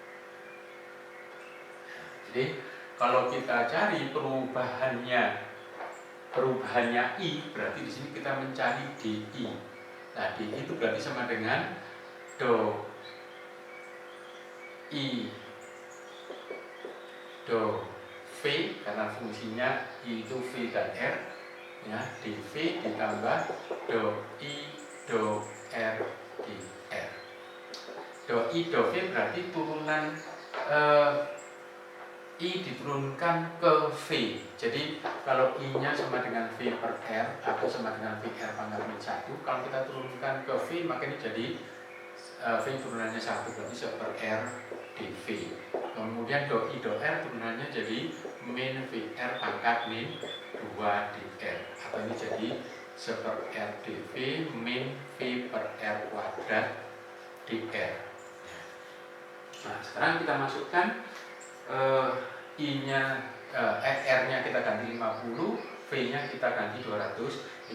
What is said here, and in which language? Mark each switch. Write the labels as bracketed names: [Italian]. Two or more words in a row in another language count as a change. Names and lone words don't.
[Indonesian] Jadi kalau kita cari perubahannya I, berarti di sini kita mencari DI. Nah, DI itu berarti sama dengan do I do V, karena fungsinya I itu V dan R, ya, dV ditambah do I do R di R. Do I do V berarti turunan I diturunkan ke V. Jadi kalau I-nya sama dengan V per R atau sama dengan VR pangkat min 1, kalau kita turunkan ke V, maka ini jadi V turunannya 1, berarti seper R dV. Kemudian do I do R turunannya jadi min VR pangkat min 2 dR, atau ini jadi seper R dV min V per R kuadrat dR. Nah, sekarang kita masukkan I-nya, R-nya kita ganti 50, V-nya kita ganti 250.